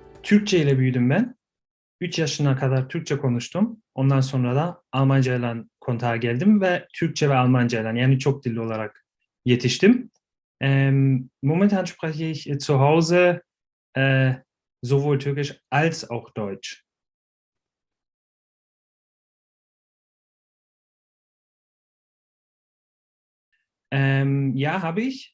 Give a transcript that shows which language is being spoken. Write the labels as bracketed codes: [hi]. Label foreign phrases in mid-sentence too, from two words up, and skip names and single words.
[tr] Türkçe ile büyüdüm ben. 3 yaşına kadar Türkçe konuştum. Ondan sonra da Almanca ile kontağa geldim ve Türkçe ve Almanca ile yani çok dilli olarak yetiştim. [de] Momentan spreche ich zu Hause sowohl Türkisch als auch Deutsch. Ja, habe ich.